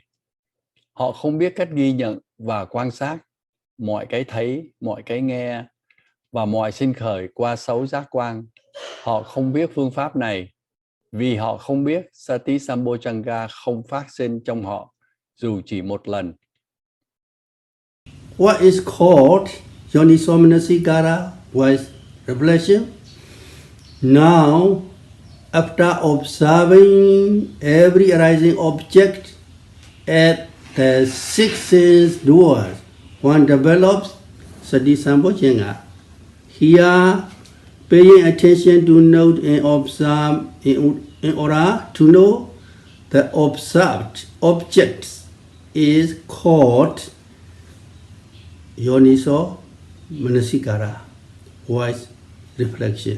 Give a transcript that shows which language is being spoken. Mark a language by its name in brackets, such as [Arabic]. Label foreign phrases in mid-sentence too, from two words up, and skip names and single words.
[Vietnamese] Họ không biết cách ghi nhận và quan sát mọi cái thấy, mọi cái nghe và mọi sinh khởi qua 6 giác quan. Họ không biết phương pháp này vì họ không biết [Pali] sati sambojjhanga [Vietnamese] không phát sinh trong họ dù chỉ một lần. [English] What is called [Pali] yoniso manasikara [English] was revelation. Now After observing every arising object at the six sense doors, one develops [Pali] Sati Sambojjhanga. [English] Here, paying attention to note and observe in order to know the observed objects is called [Pali] Yoniso Manasikara, [English] wise reflection.